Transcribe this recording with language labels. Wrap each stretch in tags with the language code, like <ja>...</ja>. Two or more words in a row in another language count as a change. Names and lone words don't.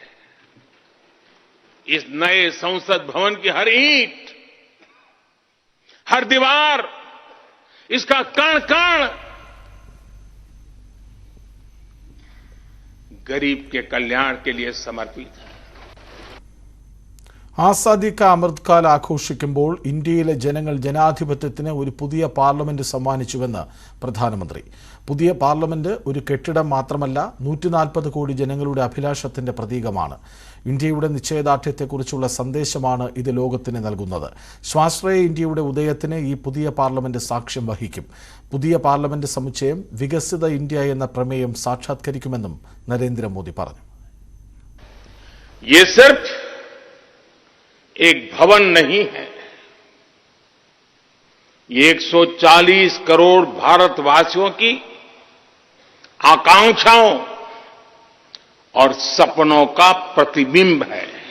<hi>इस नए संसद भवन की हर ईंट, हर दीवार, इसका कण कण गरीब के कल्याण के लिए समर्पित है.</hi> <ml>ആസാദി കാ അമൃത് കാൽ ആഘോഷിക്കുമ്പോൾ ഇന്ത്യയിലെ ജനങ്ങൾ ജനാധിപത്യത്തിന് ഒരു പുതിയ പാർലമെന്റ് സമ്മാനിച്ചുവെന്ന് പ്രധാനമന്ത്രി. പുതിയ പാർലമെന്റ് ഒരു കെട്ടിടം മാത്രമല്ല, 140 കോടി ജനങ്ങളുടെ അഭിലാഷത്തിന്റെ പ്രതീകമാണ്. ഇന്ത്യയുടെ നിശ്ചയദാർഢ്യത്തെക്കുറിച്ചുള്ള സന്ദേശമാണ് ഇത് ലോകത്തിന് നൽകുന്നത്. സ്വാശ്രയ ഇന്ത്യയുടെ ഉദയത്തിന് ഈ പുതിയ പാർലമെന്റ് സാക്ഷ്യം വഹിക്കും. പുതിയ പാർലമെന്റ് സമുച്ചയം വികസിത ഇന്ത്യ എന്ന പ്രമേയം സാക്ഷാത്കരിക്കുമെന്നും നരേന്ദ്രമോദി പറഞ്ഞു.</ml> <hi>एक भवन नहीं है, ये 140 करोड़ भारतवासियों की आकांक्षाओं और सपनों का प्रतिबिंब है.</hi>